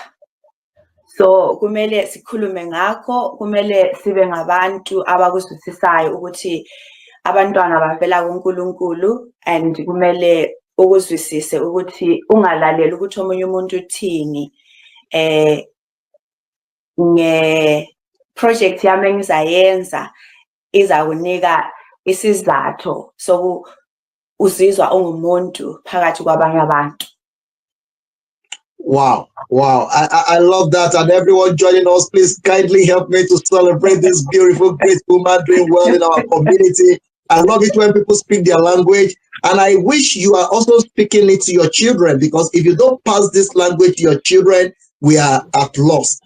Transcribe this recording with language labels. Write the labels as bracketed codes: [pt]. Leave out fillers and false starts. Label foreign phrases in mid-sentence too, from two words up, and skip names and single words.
[nd] So kumele sikhulume ngakho, kumele sibe ngabantu abakuzwisisayo ukuthi abantwana bavela kuNkulunkulu, and kumele ukuzwisise ukuthi ungalaleli ukuthi omunye umuntu uthini. Project yami engizayenza izakunika isizathu so uzizwa ungumuntu phakathi kwabanye abantu. [en] Wow, wow. I love that. And everyone joining us, please kindly help me to celebrate this beautiful, great woman doing well in our community. I love it when people speak their language. And I wish you are also speaking it to your children, because if you don't pass this language to your children, we are at loss.